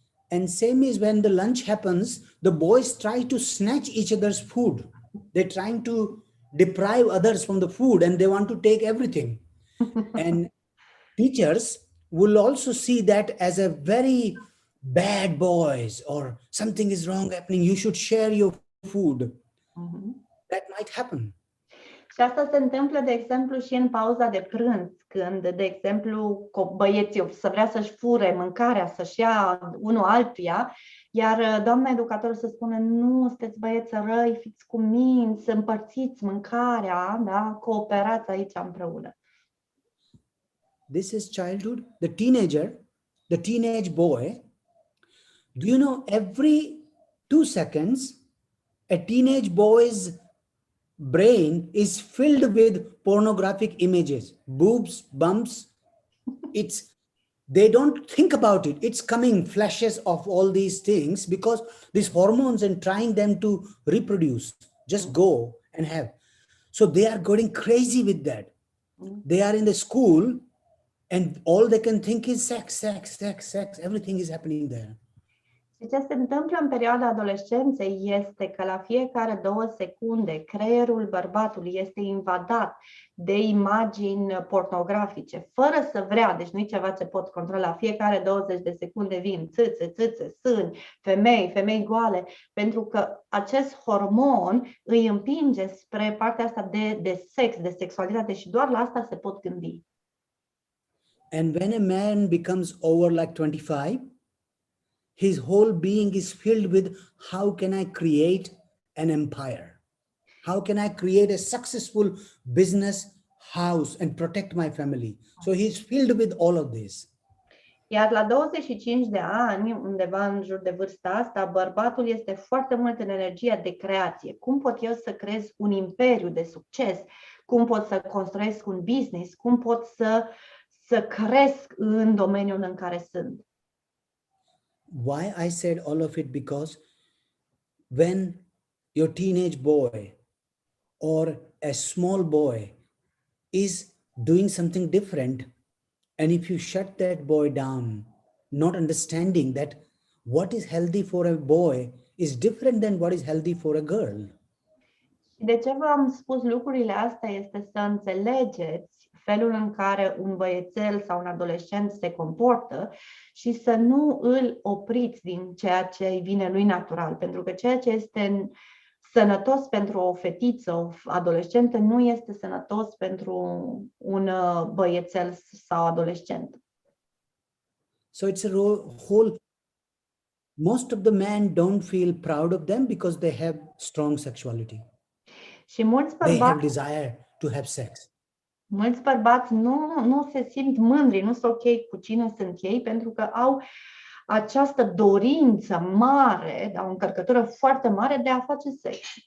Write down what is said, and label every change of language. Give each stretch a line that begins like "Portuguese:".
English: And same is when the lunch happens, the boys try to snatch each other's food. They're trying to deprive others from the food and they want to take everything. And teachers will also see that as a very bad boys or something is wrong happening. You should share your food. That might happen.
Romanian: Și asta se întâmplă, de exemplu, și în pauza de prânz, când, de exemplu, băieții să vrea să-și fure mâncarea, să-și ia unul altuia, iar doamna educator să spună, nu, sunteți băieți răi, fiți cu minți, împărțiți mâncarea, da? Cooperați aici împreună.
English: This is childhood. The teenager, the teenage boy, do you know every 2 seconds, a teenage boy's brain is filled with pornographic images, boobs, bumps. They don't think about it. It's coming flashes of all these things because these hormones and trying them to reproduce, just go and have. So they are going crazy with that. They are in the school and all they can think is sex, sex, sex, sex. Everything is happening there.
Romanian: Și ce se întâmplă în perioada adolescenței este că la fiecare 2 secunde creierul bărbatului este invadat de imagini pornografice, fără să vrea, deci nu e ceva ce pot controla. Fiecare 20 de secunde vin țâțe, sâni, femei goale, pentru că acest hormon îi împinge spre partea asta de sex, de sexualitate și doar la asta se pot gândi.
English: And when a man becomes over like 25, his whole being is filled with how can I create an empire? How can I create a successful business house and protect my family? So he's filled with all of this.
Romanian: Iar la 25 de ani, undeva în jur de vârsta asta, bărbatul este foarte mult în energia de creație. Cum pot eu să creez un imperiu de succes? Cum pot să construiesc un business? Cum pot să cresc în domeniul în care sunt?
English: Why I said all of it? Because when your teenage boy or a small boy is doing something different, and if you shut that boy down, not understanding that what is healthy for a boy is different than what is healthy for a girl.
Romanian: De ce v-am spus lucrurile astea este să înțelegeți felul în care un băiețel sau un adolescent se comportă și să nu îl opriți din ceea ce îi vine lui natural, pentru că ceea ce este sănătos pentru o fetiță, o adolescentă, nu este sănătos pentru un băiețel sau adolescent.
English: So it's a whole, most of the men don't feel proud of them because they have strong sexuality.
Romanian: Și mulți
English: They have
Romanian: bărbați,
English: desire to have sex.
Romanian: mulți bărbați nu se simt mândri, nu sunt ok cu cine sunt ei, pentru că au această dorință mare, o încărcătură foarte mare de a face sex.